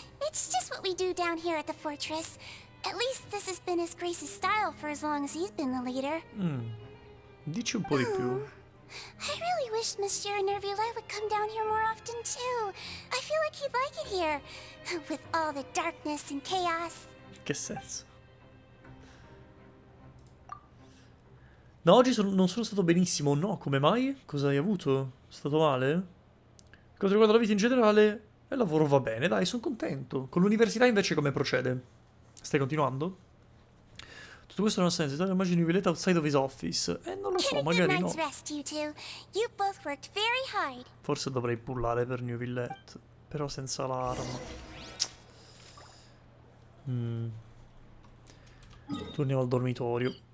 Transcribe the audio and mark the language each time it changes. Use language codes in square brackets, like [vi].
[en] It's just what we do down here at the fortress. At least this has been His Grace's style for as long as he's been the leader. [it] Dici un po' di più. [en] I really wish Monsieur Neuvillette would come down here more often too. I feel like he'd like it here, with all the darkness and chaos. [it] Che senso? No, oggi non sono stato benissimo. No, come mai? Cosa hai avuto? È stato male? Per quanto riguarda la vita in generale, il lavoro va bene, dai, sono contento. Con l'università invece come procede? Stai continuando? Tutto questo non ha senso. Immagini [en] Neuvillette outside of his office. [it] Non lo so, [en] Get a good [it] magari no. [en] night's rest, you two. You both worked very hard. [it] Forse dovrei pullare per Neuvillette. Però senza l'arma. Torniamo al dormitorio.